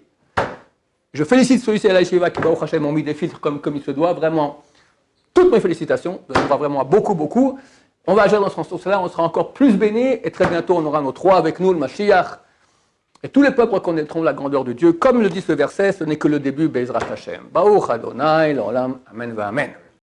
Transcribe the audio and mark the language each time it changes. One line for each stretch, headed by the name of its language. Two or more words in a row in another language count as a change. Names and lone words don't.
French: Je félicite celui-ci à la Yeshiva qui,
Hebrew: ברוך השם,
French: ont mis des filtres comme il se doit, vraiment, toutes mes félicitations, on va vraiment beaucoup. On va agir dans ce sens-là, on sera encore plus bénis, et très bientôt on aura nos 3 avec nous, le Mashiach. Et tous les peuples reconnaîtront la grandeur de Dieu. Comme le dit ce verset, ce n'est que le début,
Hebrew: בעזרת השם. ברוך אדוני לעולם אמן ואמן.